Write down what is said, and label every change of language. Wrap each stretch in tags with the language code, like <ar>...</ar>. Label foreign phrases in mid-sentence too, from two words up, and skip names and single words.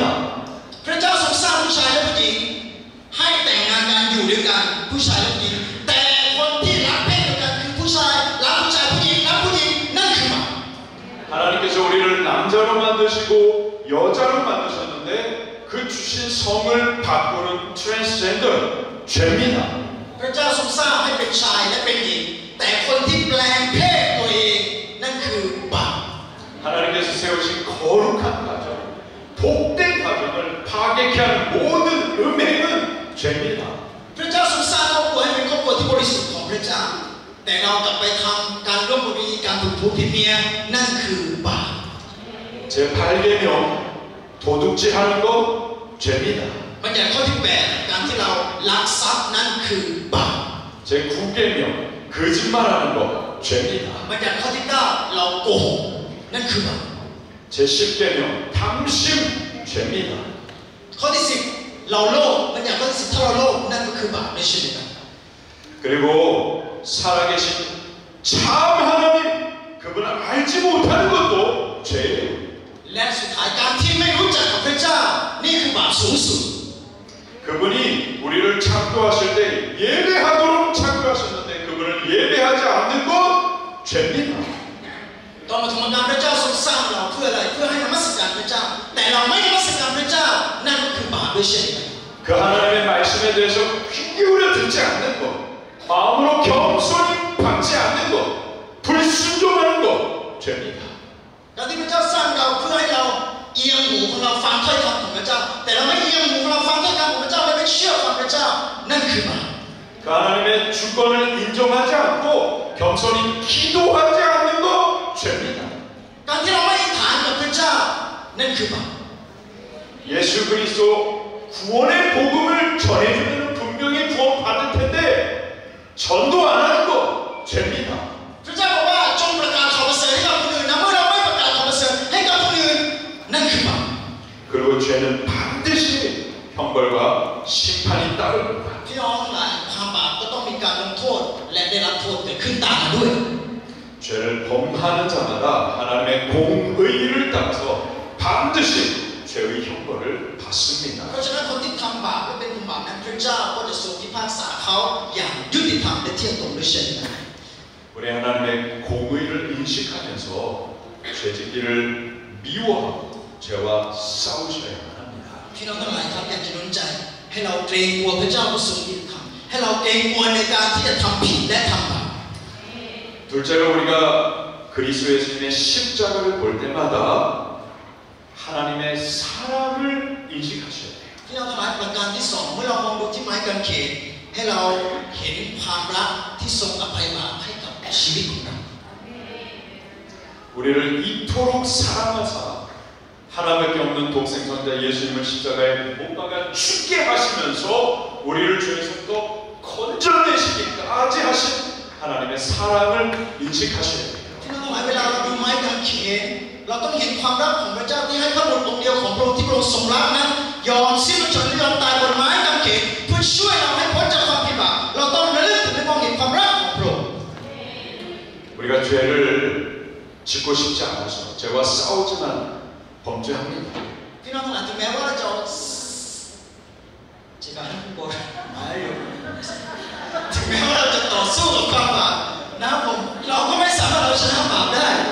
<th>พระเจ้าทรงสร้างผู้ชายและผู้หญิงให้แต่งงานกันอยู่ด้วยกันผู้ชายและผู้หญิงแต่คนที่รักเพศเดียวกันคือผู้ชายรักผู้ชายผู้หญิงรักผู้หญิงนั่นคือบาป</th> <ko>하나님께서 우리를 남자로 만드시고 여자로 만드셨는데 그 주신 성을 바꾸는 트랜스젠더 죄입니다.</ko> <th>พระเจ้าทรงสร้างให้เป็นชายและเป็นหญิงแต่คนที่แปลงเพศตัวเองนั่นคือบาป</th> <ko>하나님께서 세우신 거룩한 가정, 복된 가정을 파괴케 하는 모든 음행은 죄입니다.</ko> <th>พระเจ้าทรงสร้างครอบครัวให้เป็นครอบครัวที่บริสุทธิ์ของพระเจ้าแต่เรากลับไปทำการร่วมประเวณีการถูกผัวผิดเมียนั่นคือบาป</th> <ko>제8계명 도둑질하는 것 죄입니다.</ko> <th>บัญญัติข้อที่แปดการที่เราลักทรัพย์นั่นคือบาป</th> <ko>제9계명 거짓말하는 것 죄입니다.</ko> <th>บัญญัติข้อที่เก้าเราโกหกนั่นคือบาป</th> <ko>제10계명 탐심 죄입니다.</ko> <th>ข้อที่สิบเราโลภบัญญัติข้อที่สิบถ้าเราโลภนั่นก็คือบาปในชีวิตเรา</th> <ko>그리고 살아계신 참 하나님 그분을 알지 못하는 것도 죄예요.</ko> <th>และสุดท้ายการที่ไม่รู้จักกับพระเจ้านี่คือบาปสูงสุด</th> <ko>그분이 우리를 창조하실 때 예배하도록 창조하셨는데 그분을 예배하지 않는 것 죄입니다.</ko> <th>ตอนปฐมกาลพระเจ้าทรงสร้างเราเพื่ออะไรเพื่อให้นมัสการพระเจ้าแต่เราไม่นมัสการพระเจ้านั่นก็คือบาปด้วยเช่นกัน</th> <ko>그 하나님의 말씀에 대해서 귀 기울여 듣지 않는 것, 마음으로 겸손히 받지 않는 것, 불순종하는 것 죄입니다.</ko> <th>การที่พระเจ้าสร้างเราเพื่อให้เราเอียงหูของเราฟังถ้อยคำของพระเจ้าแต่เราไม่เอียงหูของเราฟังถ้อยคำของพระเจ้าและไม่เชื่อฟังพระเจ้านั่นคือบาป</th> <ko>그 하나님의 주권을 인정하지 않고 겸손히 기도하지 않는 것 죄입니다.</ko> <th>การที่เราไม่อธิษฐานกับพระเจ้านั่นคือบาป</th> <ko>예수 그리스도 구원의 복음을 전해주면 분명히 구원 받을 텐데 전도 안 하는 것 죄입니다.</ko> <th>พระเจ้าบอกว่าจงประกาศข่าวประเสริฐให้กับคนอื่นนะเมื่อเราไม่ประกาศข่าวประเสริฐให้กับคนอื่นนั่นคือบาป</th> <ko>그리고 죄는 반드시 형벌과 심판이 따릅니다.</ko> <th>พี่น้องทั้งหลายความบาปก็ต้องมีการลงโทษและได้รับโทษเกิดขึ้นตามมาด้วย</th> <ko>죄를 범하는 자마다 하나님의 공의를 따라서 반드시 죄의 형벌을 받습니다.</ko> <th>เพราะฉะนั้นคนที่ทำบาปและเป็นคนบาปนั้นพระเจ้าก็จะทรงพิพากษาเขาอย่างยุติธรรมและเที่ยงตรงด้วยเช่นกัน</th> <ko>우리 하나님의 공의를 인식하면서 죄짓기를 미워하고 죄와 싸우셔야만 합니다.</ko> <th>พี่น้องทั้งหลายครับอยากจะหนุนใจให้เราเกรงกลัวพระเจ้าผู้ทรงยุติธรรมให้เราเกรงกลัวในการที่จะทำผิดและทำบาป</th> <ko>둘째로 우리가 그리스도 예수님의 십자가를 볼 때마다 하나님의 사랑을 인식하셔야 돼요.</ko> <th>พี่น้องทั้งหลายประการที่สองเมื่อเรามองดูที่ไม้กางเขนให้เราเห็นความรักที่ทรงอภัยบาปให้กับชีวิตของเรา</th> <ko>우리를 이토록 사랑하사 하나밖에 없는 독생선자 예수님을 십자가에 못 박아 죽게 하시면서 우리를 죄에서부터 건져내시기까지 하신 하나님의 사랑을 인식하셔야 돼요.</ko> <th>พี่น้องทั้งหลายเวลาเราดูไม้กางเขนเราต้องเห็นความรักของพระเจ้าที่ให้พระบุตรองค์เดียวของพระองค์ที่พระองค์ทรงรักนั้นยอมสิ้นพระชนม์และยอมตายบนไม้กางเขนเพื่อช่วยเราให้พ้นจากความผิดบาปเราต้องระลึกถึงและมองเห็นความรักของพระองค์</th> <ko>우리가 죄를 짓고 싶지 않아서 죄와 싸우지만 범죄합니다.</ko> <th>พี่น้องทั้งหลายถึงแม้ว่าเราจะถึงแม้ว่าเราจะต่อสู้กับความบาปนะครับผมเราก็ไม่สามารถเอาชนะบาปได้</th>